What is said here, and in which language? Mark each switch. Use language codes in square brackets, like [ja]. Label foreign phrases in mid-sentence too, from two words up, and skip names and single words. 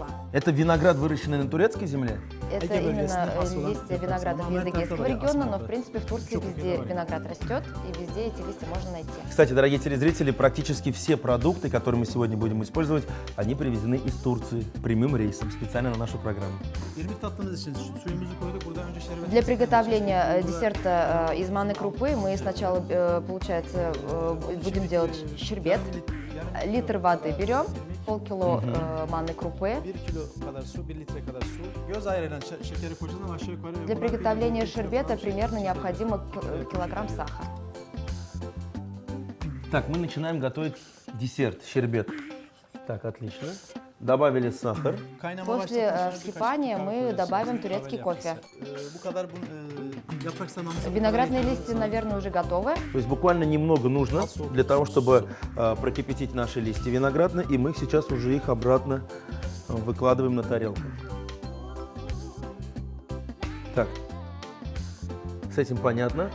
[ru] Это виноград, выращенный на турецкой земле? Это именно листья винограда из Эгейского региона, но в принципе в Турции везде виноград растет, и везде эти листья можно найти. Кстати, дорогие телезрители, практически все продукты, которые мы сегодня будем использовать, они привезены из Турции прямым рейсом, специально на нашу программу. [tr] bir tatlımız için suyumuzu koyduk. Burada önce şerbet. [ru] Для приготовления десерта из манной крупы мы сначала, получается, будем делать щербет. Литр воды берем, полкило манной крупы. [tr] 1 kilo kadar su, 1 litre kadar su. Göz ayırıyla şekeri koyacağız ama aşağı yukarı. [ru] Для приготовления щербета примерно необходимо килограмм сахара. Так, мы начинаем готовить десерт, щербет. Так, отлично. Добавили сахар. [tr] Kaynama [ru] После [tr] başladıktan sonra [ru] вскипания [tr] birkaç [ru] мы [tr] dakika [ru] добавим [tr] koyacağız. [ru] турецкий кофе. [tr] Bu kadar yaprak sarmamızı. [ru] Виноградные листья, наверное, уже готовы. То есть буквально немного нужно для того, чтобы прокипятить наши листья виноградные, и мы сейчас уже их обратно выкладываем на тарелку. Так, с этим понятно.